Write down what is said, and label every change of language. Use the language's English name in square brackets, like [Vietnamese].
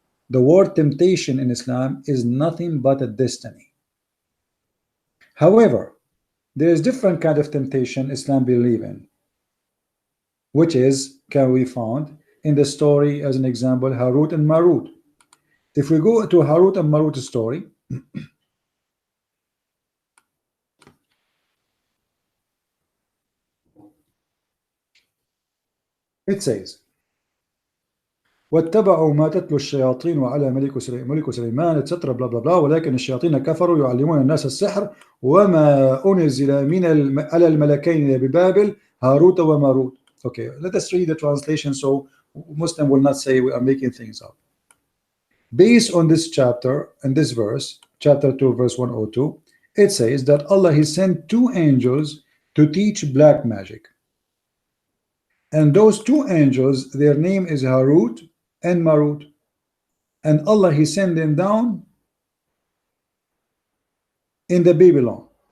[English] The word temptation in Islam is nothing but a destiny. However, there is different kind of temptation Islam believe in, which is can be found in the story, as an example, Harut and Marut. If we go to Harut and Marut story, it says, [Arabic] واتبعوا ما تتلو الشياطين على ملك سليمان [English] etc blah blah blah [Arabic] ولكن الشياطين كفروا يعلمون الناس السحر وما أنزل على الملكين ببابل هاروت وماروت. [English] Okay, let us read the translation so Muslim will not say we are making things up. Based on this chapter and this verse, chapter 2 verse 102, it says that Allah He sent two angels to teach black magic, and those two angels, their name is Harut and Marut, and Allah He sent them down in the Babylon.